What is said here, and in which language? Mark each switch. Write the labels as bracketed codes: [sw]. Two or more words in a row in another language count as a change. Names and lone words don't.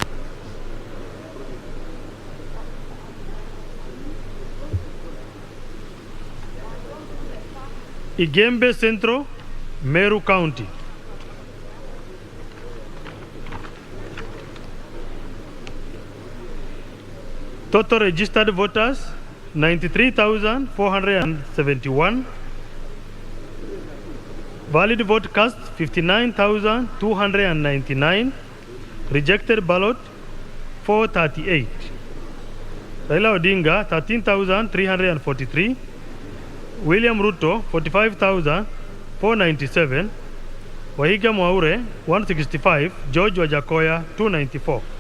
[en] Igembe Central, Meru County. Total registered voters 93,471. Valid vote cast 59,299. Rejected ballot 438. Raila Odinga 13,343. William Ruto 45,497. Wahiga Mwaure 165. George Wajakoya 294.